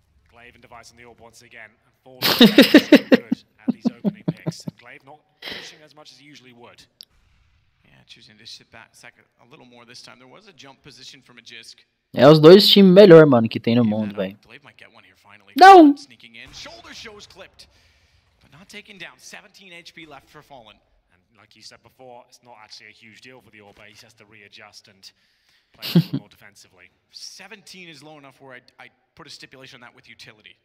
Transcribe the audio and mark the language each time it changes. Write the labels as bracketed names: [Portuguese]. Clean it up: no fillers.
[English] Glaive and Device on the orb once again. And good at these opening picks. Glaive not pushing as much as he usually would. Yeah, choosing to sit back a little more this time. There was a jump position from a Csgo. [Portuguese] É os dois times melhor, mano, que tem no mundo, velho. Não! [English] Sneaking in, shoulder shows clipped, but not taken down. 17 HP left for Fallen. And like you said before, it's not actually a huge deal for the orb. He has to readjust and play a little more defensively. 17 is low enough where I put a stipulation on that with utility.